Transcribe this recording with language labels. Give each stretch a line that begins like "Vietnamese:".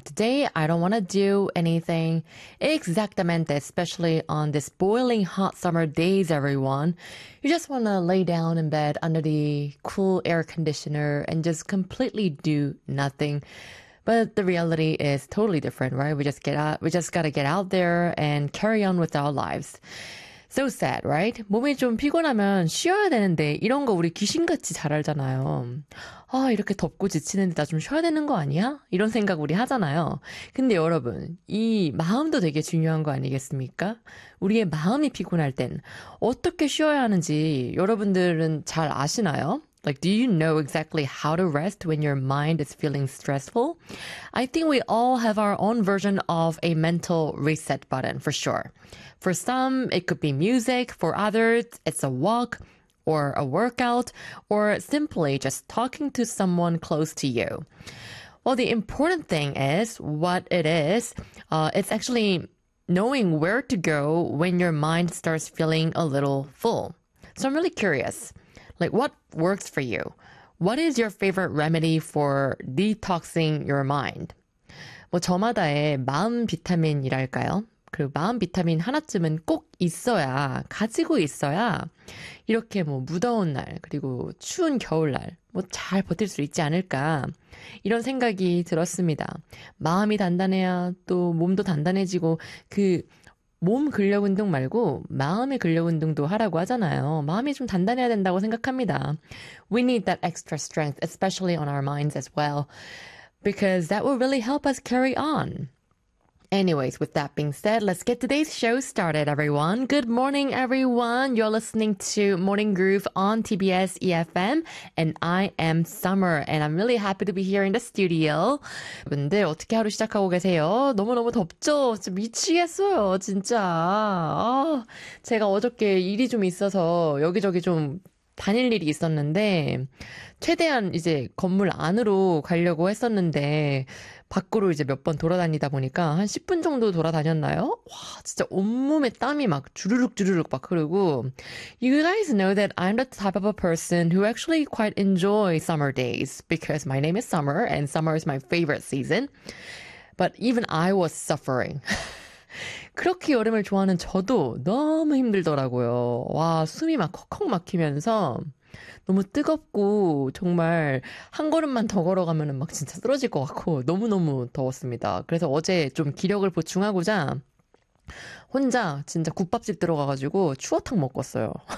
English: Today, I don't want to do anything exactamente, especially on this boiling hot summer days, everyone. You just want to lay down in bed under the cool air conditioner and just completely do nothing. But the reality is totally different, right? We just got to get out there and carry on with our lives. So sad, right?
Korean: 몸이 좀 피곤하면 쉬어야 되는데 이런 거 우리 귀신같이 잘 알잖아요. 아, 이렇게 덥고 지치는데 나 좀 쉬어야 되는 거 아니야? 이런 생각 우리 하잖아요. 근데 여러분, 이 마음도 되게 중요한 거 아니겠습니까? 우리의 마음이 피곤할 땐 어떻게 쉬어야 하는지 여러분들은 잘 아시나요?
English: Like, do you know exactly how to rest when your mind is feeling stressful? I think we all have our own version of a mental reset button, for sure. For some, it could be music. For others, it's a walk or a workout or simply just talking to someone close to you. Well, the important thing is what it is. It's actually knowing where to go when your mind starts feeling a little full. So I'm really curious. Like, what works for you? What is your favorite remedy for detoxing your mind?
Korean: 뭐 저마다의 마음 비타민이랄까요? 그리고 마음 비타민 하나쯤은 꼭 있어야, 가지고 있어야 이렇게 뭐 무더운 날, 그리고 추운 겨울날 뭐 잘 버틸 수 있지 않을까 이런 생각이 들었습니다. 마음이 단단해야 또 몸도 단단해지고 그 몸 근력 운동 말고 마음의 근력 운동도 하라고 하잖아요. 마음이 좀 단단해야 된다고 생각합니다.
English: We need that extra strength, especially on our minds as well, because that will really help us carry on. Anyways, with that being said, let's get today's show started, everyone. Good morning, everyone. You're listening to Morning Groove on TBS EFM, and I am Summer, and I'm really happy to be here in the studio.
Korean: 근데 어떻게 하루 시작하고 계세요? 너무너무 덥죠? 진짜 미치겠어요, 진짜. 제가 어저께 일이 좀 있어서 여기저기 좀 다닐 일이 있었는데 최대한 이제 건물 안으로 가려고 했었는데 밖으로 이제 몇 번 돌아다니다 보니까 한 10분 정도 돌아다녔나요? 와, 진짜 온몸에 땀이 막 주르륵 주르륵 막 흐르고
English: You guys know that I'm the type of a person who actually quite enjoy summer days because my name is Summer and summer is my favorite season. But even I was suffering.
Korean: 그렇게 여름을 좋아하는 저도 너무 힘들더라고요. 와, 숨이 막 콕콕 막히면서 너무 뜨겁고 정말 한 걸음만 더 걸어가면 막 진짜 쓰러질 것 같고 너무너무 더웠습니다. 그래서 어제 좀 기력을 보충하고자 혼자 진짜 국밥집 들어가가지고 추어탕 먹었어요.